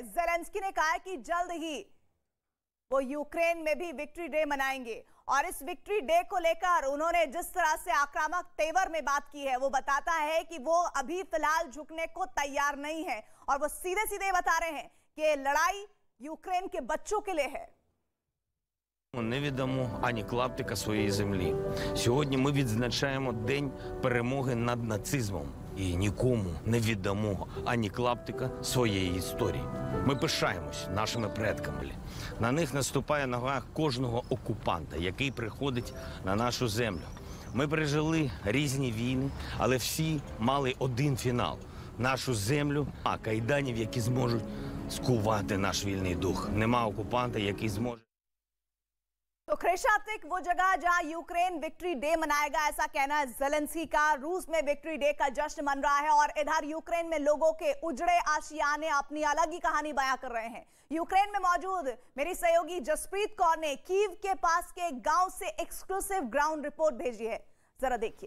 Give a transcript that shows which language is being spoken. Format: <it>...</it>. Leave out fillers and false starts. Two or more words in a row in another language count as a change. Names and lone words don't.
<hi>ज़ेलेंस्की ने कहा है कि जल्द ही वो यूक्रेन में भी</hi> <en>Victory Day</en> <hi>मनाएंगे और इस</hi> <en>Victory Day</en> <hi>को लेकर उन्होंने जिस तरह से आक्रामक तेवर में बात की है वो बताता है कि वो अभी फिलहाल झुकने को तैयार नहीं है और वो सीधे सीधे बता रहे हैं कि लड़ाई यूक्रेन के बच्चों के लिए है।</hi> <uk>Не віддамо ані клаптика своєї землі. Сьогодні ми відзначаємо День перемоги над нацизмом. І нікому не віддамо ані клаптика своєї історії. Ми пишаємось нашими предками. На них наступає нога кожного окупанта, який приходить на нашу землю. Ми пережили різні війни, але всі мали один фінал – нашу землю, а кайданів, які зможуть скувати наш вільний дух. Нема окупанта, який зможе.</uk> <hi>तो क्रेशातिक वो जगह जहां यूक्रेन</hi> <en>Victory Day</en> <hi>मनाएगा, ऐसा कहना है ज़ेलेंस्की का। रूस में</hi> <en>Victory Day</en> <hi>का जश्न मन रहा है और इधर यूक्रेन में लोगों के उजड़े आशियाने अपनी अलग ही कहानी बयां कर रहे हैं। यूक्रेन में मौजूद मेरी सहयोगी जसप्रीत कौर ने कीव के पास के गांव से</hi> <en>exclusive ground report</en> <hi>भेजी है, जरा देखिए।</hi>